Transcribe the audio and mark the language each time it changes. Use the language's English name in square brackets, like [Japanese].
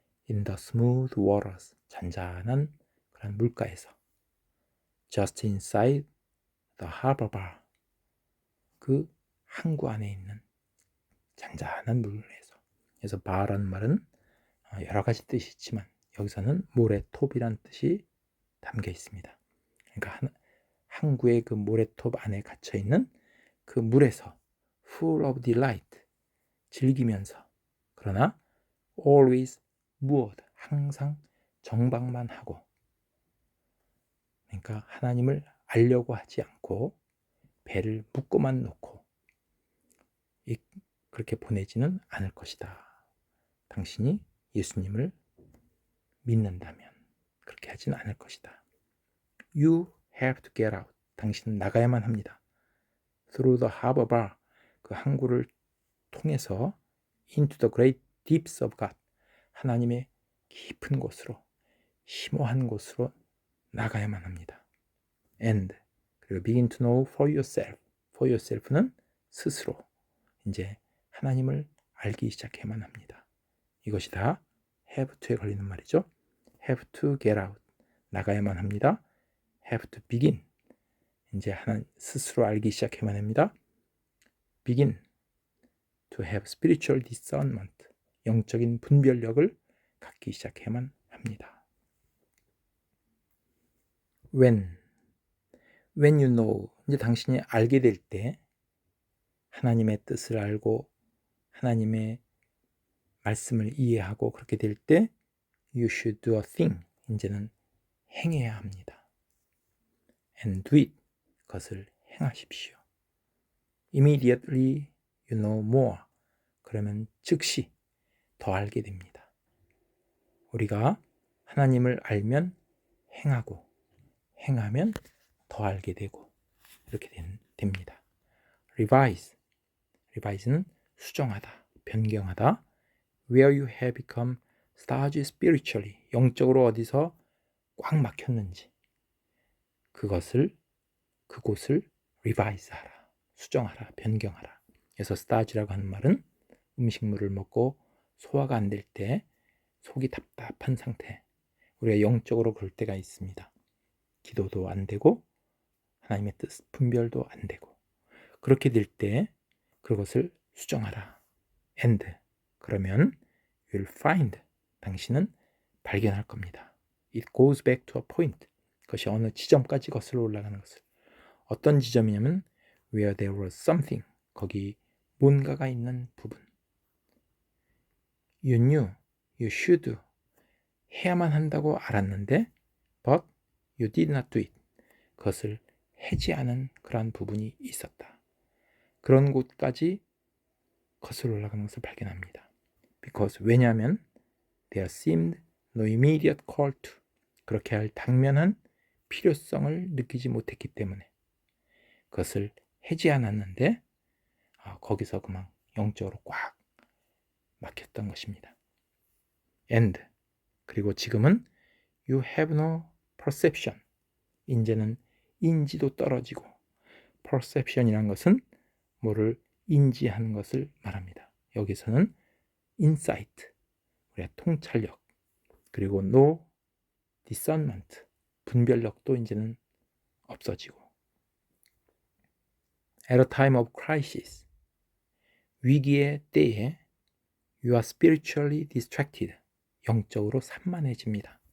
[English] In the smooth waters, [Korean] 잔잔한 그런 물가에서. [English] Just inside the harbor bar, [Korean] 그 항구 안에 있는 잔잔한 물에서. 그래서 bar라는 말은 여러 가지 뜻이 있지만 여기서는 모래톱이란 뜻이 담겨 있습니다. 그러니까 항구의 그 모래톱 안에 갇혀 있는 그 물에서 [English] full of delight, [Korean] 즐기면서, 그러나 [English] always moored, [Korean] 항상 정박만 하고, 그러니까 하나님을 알려고 하지 않고 배를 묶고만 놓고 그렇게 보내지는 않을 것이다. 당신이 예수님을 믿는다면 그렇게 하지는 않을 것이다. [English] You have to get out, [Korean] 당신은 나가야만 합니다. [English] Through the harbor bar, [Korean] 그 항구를 통해서 [English] into the great deeps of God, [Korean] 하나님의 깊은 곳으로, 심오한 곳으로 나가야만 합니다. And, 그리고 [English] begin to know for yourself, [Korean] for yourself는 스스로 이제 하나님을 알기 시작해야만 합니다. 이것이 다 have to에 걸리는 말이죠. [English] have to get out. [Korean] 나가야만 합니다. [English] have to begin. [Korean] 이제 하나 스스로 알기 시작해야만 합니다. [English] begin to have spiritual discernment. [Korean] 영적인 분별력을 갖기 시작해야만 합니다. [English] when you know. [Korean] 이제 당신이 알게 될 때 하나님의 뜻을 알고 하나님의 말씀을 이해하고 그렇게 될 때 [English] you should do a thing. [Korean] 이제는 행해야 합니다. [English] and do it. [Korean] 그것을 행하십시오. [English] immediately you know more. [Korean] 그러면 즉시 더 알게 됩니다. 우리가 하나님을 알면 행하고 행하면 더 알게 되고 이렇게 됩니다. revise는 수정하다, 변경하다. [English] where you have become staged spiritually. [Korean] 영적으로 어디서 꽉 막혔는지 그곳을 revise하라, 수정하라, 변경하라. 그래서 stage라고 하는 말은 음식물을 먹고 소화가 안 될 때 속이 답답한 상태. 우리가 영적으로 그럴 때가 있습니다. 기도도 안 되고 하나님의 뜻 분별도 안 되고 그렇게 될 때 그것을 수정하라. [English] and [Korean] 그러면 [English] you'll find. [Korean] 당신은 발견할 겁니다. [English] It goes back to a point. [Korean] 그것이 어느 지점까지 거슬러 올라가는 것을. 어떤 지점이냐면 [English] where there was something. [Korean] 거기 뭔가가 있는 부분. [English] You knew, you should. [Korean] 해야만 한다고 알았는데 [English] but you did not do it. [Korean] 그것을 하지 않은 그러한 부분이 있었다. 그런 곳까지 거슬러 올라가는 것을 발견합니다. [English] Because [Korean] 왜냐하면 [English] there seemed no immediate call to. [Korean] 그렇게 할 당면한 필요성을 느끼지 못했기 때문에 그것을 하지 않았는데 거기서 그만 영적으로 꽉 막혔던 것입니다. [English] and [Korean] 그리고 지금은 [English] you have no perception. [Korean] 이제는 인지도 떨어지고 perception이란 것은 뭐를 인지하는 것을 말합니다. 여기서는 insight, 우리의 통찰력, 그리고 [English] no discernment, [Korean] 분별력도 이제는 없어지고 [English] at a time of crisis, [Korean] 위기의 때에 [English] you are spiritually distracted, [Korean] 영적으로 산만해집니다.